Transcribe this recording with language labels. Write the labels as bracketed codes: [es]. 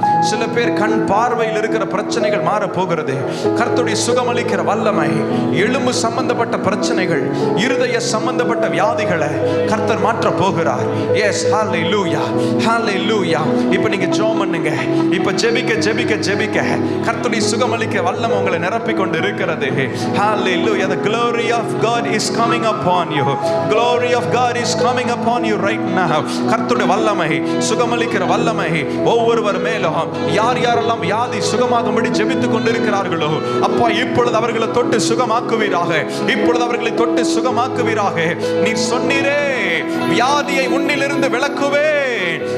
[ta] சில பேர் கண் பார்வையில் இருக்கிற பிரச்சனைகள் மாறப்போகிறது. கர்த்தருடைய சுகமளிக்கிற வல்லமை, எலும்பு சம்பந்தப்பட்ட பிரச்சனைகள், இருதய சம்பந்தப்பட்ட வியாதிகளை கர்த்தர் மாற்ற போகிறார். எஸ், ஹalleluya, ஹalleluya. இப்போ நீங்க ஜெபம் பண்ணுங்க. இப்போ ஜெபிக்க ஜெபிக்க ஜெபிக்க கர்த்தருடைய சுகமளிக்க வல்லமை உங்களை நிரப்பிக் கொண்டு இருக்கிறது. [en] Hallelujah. The glory of God is coming upon you. Glory of God is coming upon you right now. [ta] கர்த்தருடைய வல்லமை, சுகமளிக்கிற வல்லமை ஒவ்வொருவர் மேலும் யார் யாரெல்லாம் வியாதி சுகமாகும்படி ஜெபித்துக் கொண்டிருக்கிறார்களோ அப்பா இப்பொழுது அவர்களை தொட்டு சுகமாக்குவீராக. இப்பொழுது அவர்களை தொட்டு சுகமாக்குவீராக. நீ சொன்னீரே, வியாதியை உன்னிலிருந்து விலக்குவேன்.